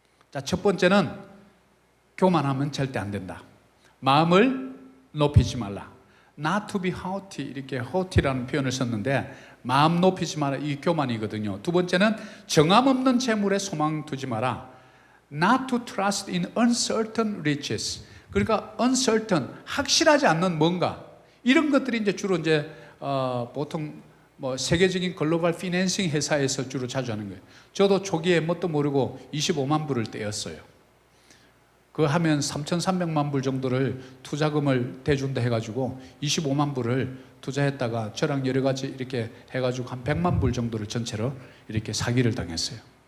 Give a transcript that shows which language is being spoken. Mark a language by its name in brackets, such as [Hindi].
[Korean] 자, 첫 번째는 교만하면 절대 안 된다. 마음을 높이지 말라. [English] Not to be haughty, [Korean] 이렇게 haughty라는 표현을 썼는데 마음 높이지 마라, 이 교만이거든요. 두 번째는 정함 없는 재물에 소망 두지 마라. [English] Not to trust in uncertain riches. [Korean] 그러니까 uncertain, 확실하지 않는 뭔가, 이런 것들이 이제 주로 이제 보통 뭐 세계적인 글로벌 피낸싱 회사에서 주로 자주 하는 거예요. 저도 초기에 뭣도 모르고 25만 불을 떼었어요. 그거 하면 3,300만 불 정도를 투자금을 대준다 해가지고 25만 불을 투자했다가 저랑 여러 가지 이렇게 해가지고 한 100만 불 정도를 전체로 이렇게 사기를 당했어요.